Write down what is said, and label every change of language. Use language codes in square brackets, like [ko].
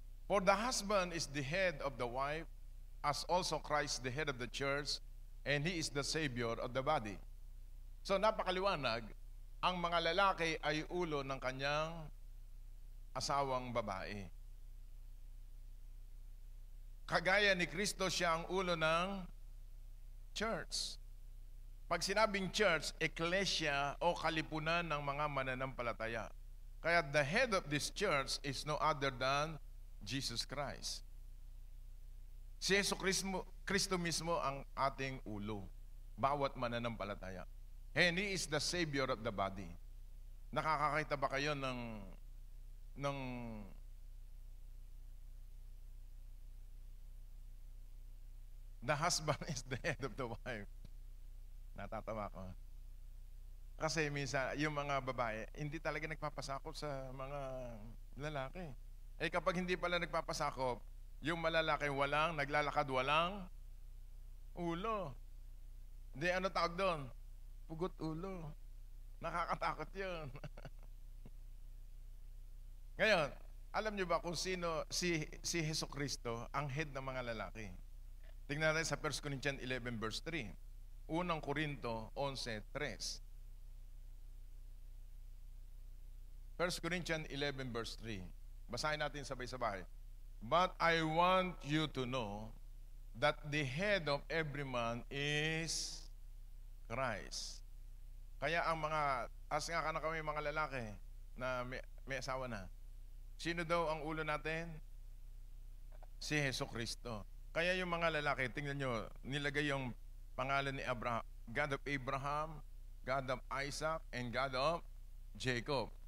[en] For the husband is the head of the wife, as also Christ the head of the church, and He is the Savior of the body. [tl] So, napakaliwanag, ang mga lalaki ay ulo ng kanyang asawang babae. Kagaya ni Kristo, siya ang ulo ng church. Pag sinabing church, ecclesia o kalipunan ng mga mananampalataya. Kaya [en] the head of this church is no other than Jesus Christ. [tl] Si Kristo mismo ang ating ulo, bawat mananampalataya. [en] And He is the Savior of the body. [tl] Nakakakita ba kayo ng [en] ng the husband is the head of the wife. [tl] Natatawa ko. Kasi minsan, yung mga babae, hindi talaga nagpapasakop sa mga lalaki. Eh kapag hindi pala nagpapasakop, yung malalaki walang, naglalakad walang ulo. Hindi, ano tawag doon? Pugot ulo. Nakakatakot yun. Ngayon, alam niyo ba kung sino si Jesucristo ang head ng mga lalaki? Tingnan natin sa 1 Corinthians 11 verse 3. Unang Korinto 11:3. 1 Corinthians 11 verse 3. Basahin natin sabay-sabay. [en] But I want you to know that the head of every man is Christ. [tl] Kaya ang mga, as nga ka na kami mga lalaki na may asawa na, sino daw ang ulo natin? Si Jesucristo. Kaya yung mga lalaki, tingnan nyo, nilagay yung pangalan ni Abraham, [en] God of Abraham, God of Isaac, and God of Jacob.